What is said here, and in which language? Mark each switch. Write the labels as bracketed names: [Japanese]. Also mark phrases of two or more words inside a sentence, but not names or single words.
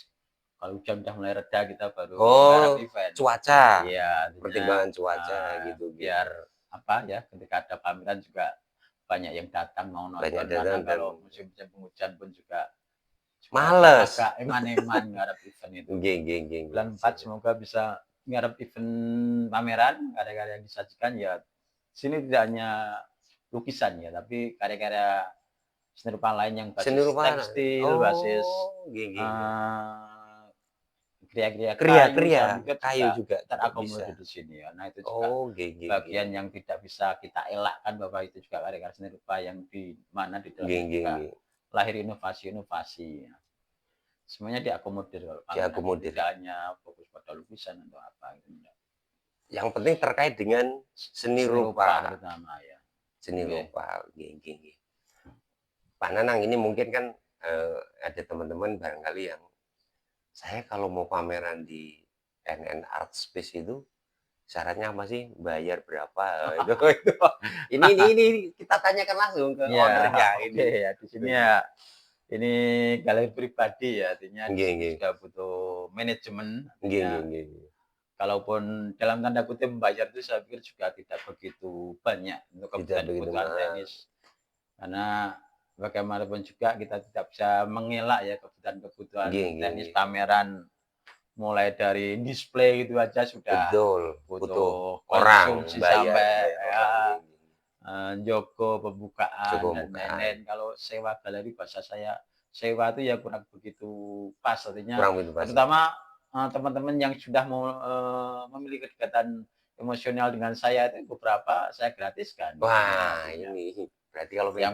[Indonesian] Kalau hujan udah mulai reda kita baru menggarap Oh, event. cuaca, Iya, artinya, pertimbangan cuaca gitu biar gitu. apa ya, ketika ada pameran juga banyak yang datang mau Banyak nonton karena datang dan kalau musim-musim penghujan pun juga males. agak [Javanese] eman-eman nggarap [Indonesian] event itu. [Javanese] Nggih nggih nggih nggih. [Indonesian] Bulan 4 semoga bisa nggarap event pameran, karya-karya yang disajikan ya sini tidak hanya lukisan ya, tapi karya-karya seni rupa lain yang Seni basis rupa tekstil, basis, [Javanese] oh, nggih nggih nggih. [Indonesian] kriya-kriya kayu, Kria-kria, saya pikir kayu juga juga bisa. terakomodir di sini ya. Nah, itu juga [Javanese] Oh, nggih nggih nggih. [Indonesian] bagian yang tidak bisa kita elakkan bahwa itu juga karya-karya seni rupa yang di mana di Nggih dalamnya nggih juga nggih. lahir inovasi-inovasi. Semuanya diakomodir kalau pameran itu Diakomodir. tidak hanya fokus pada lukisan atau apa gitu. Yang penting terkait dengan seni Seni rupa rupa. terutama ya. Seni Oke. rupa, [Javanese] nggih nggih nggih. [Indonesian] Pak Nanang, ini mungkin kan, ada teman-teman barangkali yang, "Saya kalau mau pameran di NN Art Space itu syaratnya apa sih? Bayar berapa?" Itu. Ini kita tanyakan langsung ke Ya, owner-nya oke ini. ya di sini ya ini galeri pribadi ya, artinya di Nggih sini nggih. juga butuh manajemen, Nggih artinya [Javanese] nggih nggih. [Indonesian] kalaupun dalam tanda kutip membayar itu saya pikir juga tidak begitu banyak untuk Tidak kebutuhan begitu kebutuhan mahal. teknis. Karena bagaimanapun juga kita tidak bisa mengelak ya kebutuhan-kebutuhan [Javanese] Nggih nggih [Indonesian] teknis nggih. pameran, mulai dari display itu aja sudah Betul, butuh butuh orang, konsumsi bayar sampai bayar orang, ya, [Javanese] nggih nggih. [Indonesian] njogo pembukaan Joko dan Mukaan, lain-lain. Kalau sewa galeri bahasa saya sewa itu ya kurang begitu pas artinya kurang pintu pas ya? terutama, teman-teman yang sudah memiliki kedekatan emosional dengan saya itu beberapa saya gratiskan ya Wah, artinya. ini berarti kalau pengen